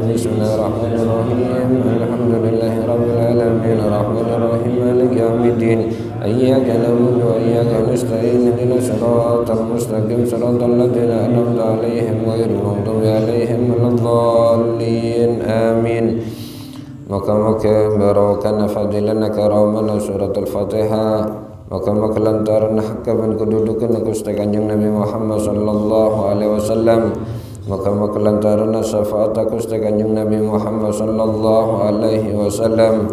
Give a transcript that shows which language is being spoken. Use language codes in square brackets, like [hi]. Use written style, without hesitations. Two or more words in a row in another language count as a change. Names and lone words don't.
[ar] بسم الله الرحمن الرحيم. الحمد لله رب العالمين الرحمن الرحيم مالك يوم الدين. إياك نعبد وإياك نستعين اهدنا الصراط المستقيم صراط الذين أنعمت عليهم غير المغضوب عليهم ولا الضالين. آمين. [mad] Moga-moga barokah fadilan karamana surat Al-Fatihah. Moga-moga lantaran hakaban kedudukan Gusti Kanjeng Nabi Muhammad [ar] صلى الله عليه وسلم. [mad] Moga-moga lantaran syafaat Gusti Kanjeng Nabi Muhammad [ar] صلى الله عليه وسلم.